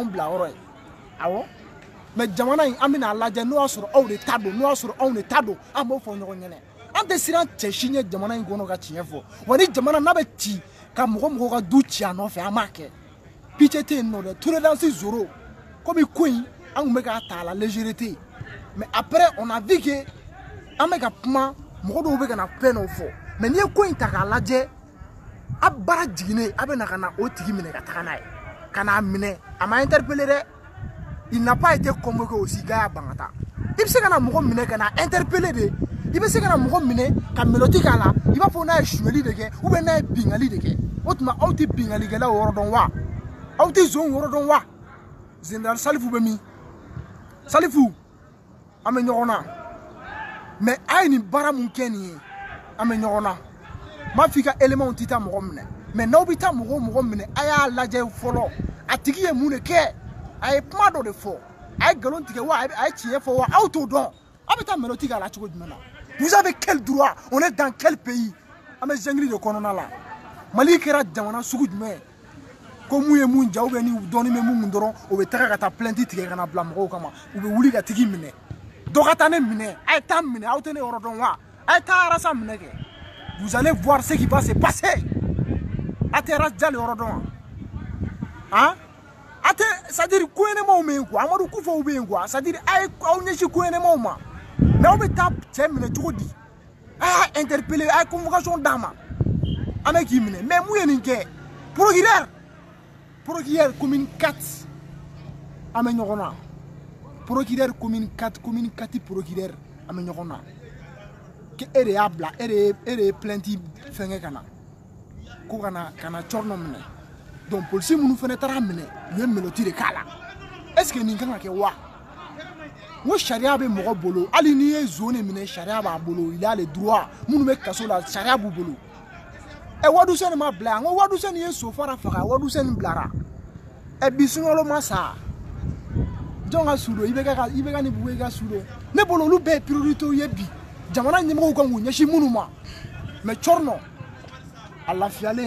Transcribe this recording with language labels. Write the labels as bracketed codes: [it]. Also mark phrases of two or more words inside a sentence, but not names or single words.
[bm] bila yɔrɔ ye awɔ mais jamana in an bɛna lajɛ n'o y'a sɔrɔ aw de ta don n'o y'a sɔrɔ anw de ta don an b'o fɔ ɲɔgɔn ɲɛnɛ an tɛ siran cɛ si ɲɛ jamana in kɔnɔ ka tiɲɛ fɔ wa ni jamana n'a bɛ ci ka mɔgɔ ka du ci a nɔfɛ an b'a kɛ pitié tɛ yen nɔ dɛ [fr] tolérance zéro [bm] komi ko in an tun bɛ k'a ta [fr] à la légèreté mais après on a vu que [bm] an bɛ ka kuma mɔgɔ dɔw bɛ ka na fɛn dɔw fɔ mais n'i ye ko in ta k'a lajɛ a baara jiginnen a bɛ na ka na o tigi minɛ ka taga n'a ye ka n'a minɛ a ma interpeller dɛ [fr] il n'a pas été convoqué aussi [bm] k'a y'a ban ka taa i bɛ se ka na mɔgɔ minɛ ka na interpeller de i bɛ se ka na mɔgɔ minɛ ka mélodie k'a la i b'a fɔ n'a ye suɲɛli de kɛ [fr] ou bien [bm] n'a ye bingali de kɛ o tuma aw tɛ bingalikɛlaw yɔrɔ dɔn wa aw tɛ zon yɔrɔ dɔn wa général Salifu bɛ min Salifu an bɛ ɲɔgɔn na mais a ye nin baara mun kɛ nin ye an bɛ ɲɔgɔn na m'a fɔ i ka éléments tɛ taa mɔgɔ minɛ mais n'aw bɛ taa mɔgɔ minɛ a y'a lajɛ fɔlɔ a tigi ye mun de kɛ a ye kuma dɔ de fɔ a ye nkalon tigɛ wa a ye tiɲɛ fɔ wa aw t'o dɔn aw bɛ taa mélodie k'a la cogo jumɛn na [fr] vous avez quel droit on est dans quel pays [bm] an bɛ jungle de kɔnɔna la Mali kɛra jamana sugu jumɛn ko mun ye mun ja [fr] ou bien [bm] ni dɔɔnin bɛ mun dɔrɔn o bɛ taga ka taa plainte tigɛ ka na bila mɔgɔw kama u bɛ wuli ka tigi minɛ dɔ ka taa ne minɛ a ye taa minɛ aw tɛ ne yɔrɔ dɔn wa a ye taa arasa minɛ kɛ [fr] vous allez voir ce qui va se passer [bm] a tɛ arasa jali yɔrɔ dɔn wa han a tɛ [fr] c'est à dire [bm] ko ɲɛnɛmaw bɛ yen quoi Amadu Kufaw bɛ yen quoi [fr] c'est à dire [bm] a ye aw ɲɛsin ko ɲɛnɛmaw ma mais aw bɛ taa cɛ minɛ cogo di a y'a interpeller a ye convocation d'a ma an bɛ k'i minɛ mais mun ye nin kɛ [fr] procureur commune 4 [bm] an bɛ ɲɔgɔn na [fr] procureur commune 4 [bm] procureur an bɛ ɲɔgɔn na que e de y'a bila e de ye plainte fɛngɛ ka na ko ka na cɔrinɔ minɛ donc polisi minnu fana taara minɛ u ye mélodie de k'a la [fr] est ce que [bm] nin kan ka kɛ wa n ko sariya bɛ mɔgɔ bolo hali n'i ye zone minɛ sariya b'a bolo [fr] il a le droit [bm] minnu bɛ kaso la sariya b'u bolo Wadu Seni ma bila yan n ko Wadu Seni ye so fara faga Wadu Seni bilara bi sunkalo ma sa jɔn ka su don i bɛ ka nin bugu i ka su don ne bolo olu bɛɛ ye priorité ye bi jamana ɲɛmɔgɔw kan k'u ɲɛsin minnu ma mais cɔrinɔ a lafiyalen